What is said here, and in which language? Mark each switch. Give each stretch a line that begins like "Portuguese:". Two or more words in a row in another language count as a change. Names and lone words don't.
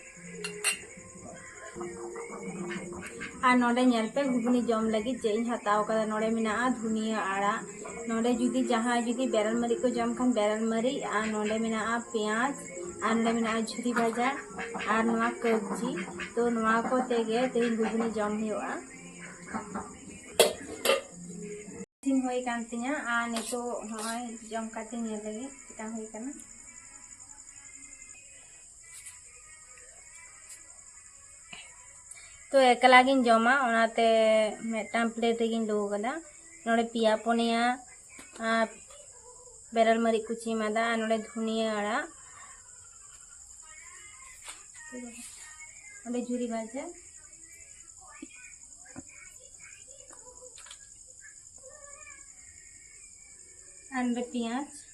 Santali: और नोडे nyel पे घुगनी जम लगी जेइन हताव कदा नोडे मिना धुनिया आड़ा नोडे जुदी जहाँ जुदी बेरल मरी को जम खान बेरल मरी और नोडे मिना प्याज और नोडे मिना झुरी भाजा और नवा कब्जी तो नवा को तेगे तेइन घुगनी जम हुआ सिन होई कांतिया और नितो होय जम काते nyel लगी ता होई कना तो एकला गिन जमा ओनाते मेटाम प्लेट गिन लो कदा नोडे पिया पोनिया बेरल मरी कुची मादा नोडे धुनिया आड़ा नोडे झुरी भाजा और नोडे पियाज